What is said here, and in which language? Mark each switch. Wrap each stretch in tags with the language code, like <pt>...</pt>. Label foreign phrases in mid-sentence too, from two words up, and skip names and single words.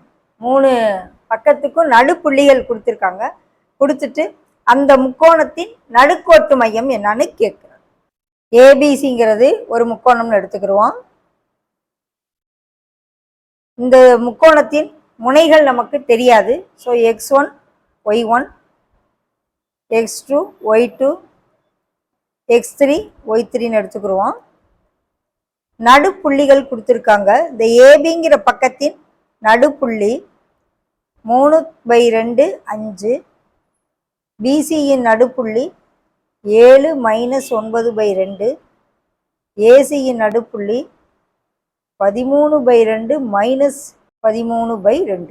<ta>3 பக்கத்துக்கும் நடுப்புள்ளிகள் கொடுத்துருக்காங்க. கொடுத்துட்டு அந்த முக்கோணத்தின் நடுக்கோட்டு மையம் என்னன்னு கேட்குறாங்க. ஏபிசிங்கிறது ஒரு முக்கோணம்னு எடுத்துக்கிடுவோம். இந்த முக்கோணத்தின் முனைகள் நமக்கு தெரியாது. ஸோ x1 y1 x2 y2 x3 y3ன்னு எடுத்துக்கிடுவோம். நடுப்புள்ளிகள் கொடுத்துருக்காங்க. இந்த ஏபிங்கிற பக்கத்தின் நடுப்புள்ளி 3/2 5, பிசியின் நடுப்புள்ளி 7 - 9/2, ஏசியின் நடுப்புள்ளி 13/2 - 13/2.</ta>